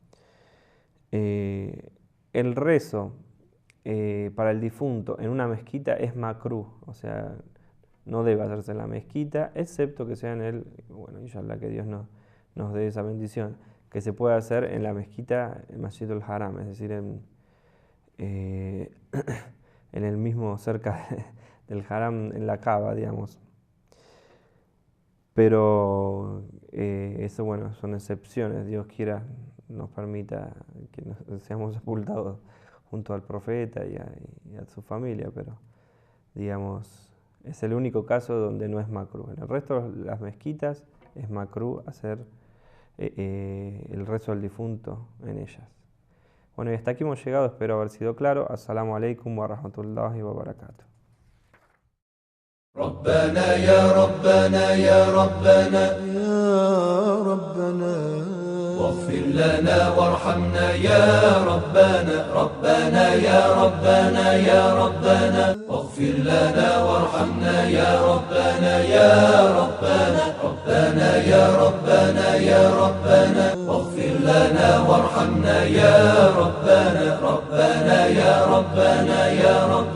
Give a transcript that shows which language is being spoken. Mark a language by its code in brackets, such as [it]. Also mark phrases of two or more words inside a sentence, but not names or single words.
[es] El rezo para el difunto en una mezquita es makruh, o sea, no debe hacerse en la mezquita, excepto que sea bueno, inshallah que Dios nos dé esa bendición, que se pueda hacer en la mezquita, el Masjid al-Haram, es decir, en el mismo cerca del haram en la Kaaba, digamos. Pero eso, bueno, son excepciones. Dios quiera nos permita que seamos sepultados junto al profeta y a su familia, pero digamos, es el único caso donde no es makruh. En el resto de las mezquitas es makruh hacer el rezo al difunto en ellas. Bueno, y hasta aquí hemos llegado, espero haber sido claro. [ar] السلام عليكم ورحمة الله وبركاته. ربنا يا ربنا يا ربنا يا ربنا واغفر لنا وارحمنا يا ربنا ربنا يا ربنا يا ربنا واغفر لنا وارحمنا يا ربنا يا ربنا ربنا يا ربنا يا ربنا واغفر لنا وارحمنا يا ربنا ربنا يا ربنا يا ربنا